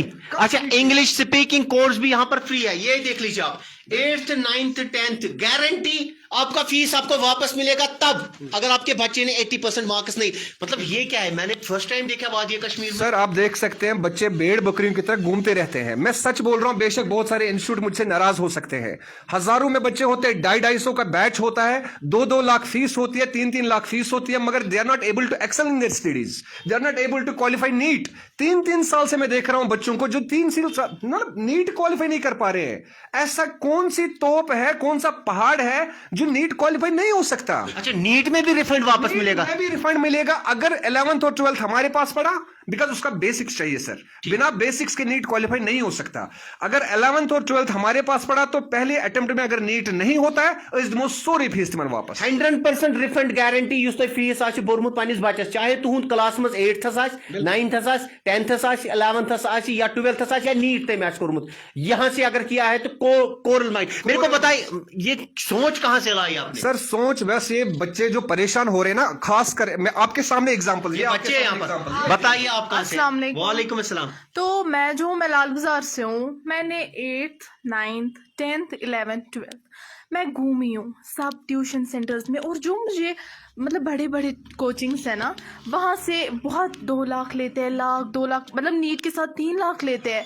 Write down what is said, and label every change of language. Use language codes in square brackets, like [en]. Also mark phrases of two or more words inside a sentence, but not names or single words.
[ur] اچھا [en] English speaking course [ur] بھی یہاں پر فری ہے یہ دیکھ لیجیے آپ 8th 9th 10th گارنٹی آپ کا فیس آپ کو واپس ملے گا تب اگر آپ کے بچے نے 80% مارکس نہیں مطلب یہ کیا ہے میں نے [en] first time [ur] دیکھا وادی کشمیر میں. سر آپ دیکھ سکتے ہیں بچے بھیڑ بکریوں کی طرح گھومتے رہتے ہیں. میں سچ بول رہا ہوں بے شک بہت سارے انسٹیٹیوٹ مجھ سے ناراض ہو سکتے ہیں. ہزاروں میں بچے ہوتے ہیں 250 کا بیچ ہوتا ہے 2 لاکھ فیس ہوتی ہے 3 لاکھ فیس ہوتی ہے مگر [en] they are not able to excel in their studies. they are not able to qualify NEET. [ur] 3 سال سے میں دیکھ رہا ہوں بچوں کو جو 3 سال نیٹ کوالیفائی نہیں کر پا رہے ہیں. ایسا کون سی توپ ہے کون سا پہاڑ ہے جو نیٹ کوالیفائی نہیں ہو سکتا. اچھا نیٹ میں بھی ریفنڈ واپس ملے گا. میں بھی ریفنڈ ملے گا اگر 11th اور 12th ہمارے پاس پڑا بیکاز اس کا بیسکس چاہیے سر. بنا بیسکس کے نیٹ کوالیفائی نہیں ہو سکتا. اگر 11th اور 12th ہمارے پاس پڑا تو پہلے اٹمپٹ میں اگر نیٹ نہیں ہوتا ہے [ks] اس دمو سوری فیس تمن واپس 100% ریفنڈ گارنٹی یُس تۄہہِ فیس آسہِ بوٚرمُت پننِس بچس چاہے تُہُنٛد کلاس منٛز 8th آسہِ 9th آسہِ 10th آسہِ 11th آسہِ یا 12th آسہِ یا نیٹ تٔمۍ آسہِ کوٚرمُت [ur] یہاں سے اگر کیا ہے تو کورل مائنڈ میرے کو بتائیے یہ سوچ کہاں سے لائی آپ نے. سر سوچ بس یہ بچے جو پریشان ہو رہے ہیں نا خاص کر میں آپ کے سامنے اگزامپل بچے یہاں پر بتائیے آپ کہاں سے. [ar] السلام علیکم. وعلیکم السلام. [ur] تو میں لال بازار سے ہوں. میں نے 8th 9th 10th 11th 12th میں گھومی ہوں سب [en] tuition centers [ur] میں اور جو مجھے مطلب بڑے بڑے کوچنگس ہیں نا وہاں سے بہت 2 لاکھ لیتے ہیں 2 لاکھ مطلب نیٹ کے ساتھ 3 لاکھ لیتے ہیں.